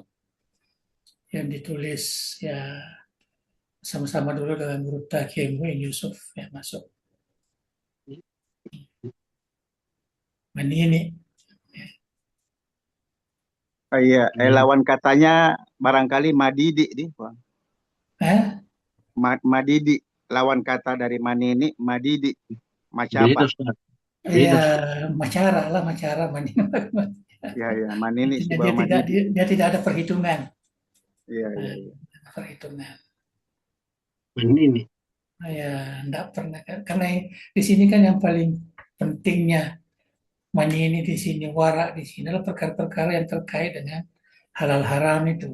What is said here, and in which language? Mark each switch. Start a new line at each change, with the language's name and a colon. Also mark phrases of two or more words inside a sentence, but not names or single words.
Indonesian: Yang ditulis ya sama-sama dulu dengan guru Kiai Muin Yusuf ya masuk. Manini. Iya, lawan katanya barangkali Madidi nih, Bang. Madidi, lawan kata dari Manini, Madidi. Macam apa? Iya, macara lah, macara Manini. Ya, Manini dia tidak ada perhitungan. Iya. Perhitungan. Manini. Ya, enggak pernah karena di sini kan yang paling pentingnya Manini di sini, Wara di sini adalah perkara-perkara yang terkait dengan halal haram itu.